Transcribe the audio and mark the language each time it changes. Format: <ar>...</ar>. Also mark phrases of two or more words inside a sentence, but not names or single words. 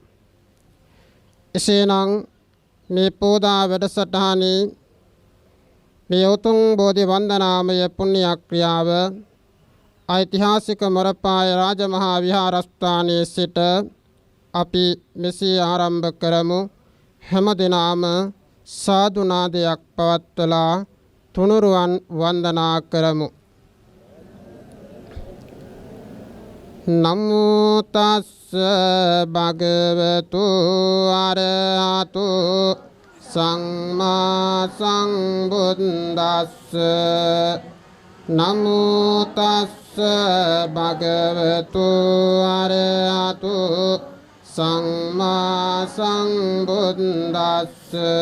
<si>එසේනම් මේ පූජා වැඩසටහනේ මේ උතුම් බෝධි වන්දනාමය පුණ්‍ය ක්‍රියාව ඓතිහාසික මොරපාය රාජමහා විහාරස්ථානයේ සිට අපි මෙසේ ආරම්භ කරමු. හැම දිනම සාදු නාදයක් පවත්වලා තුනුරුවන් වන්දනා කරමු.</si> <pi>නමෝ තස්ස භගවතු අරහතු සම්මා සම්බුද්දස්ස නමෝ තස්ස භගවතු අරහතු සම්මා සම්බුද්දස්ස</pi>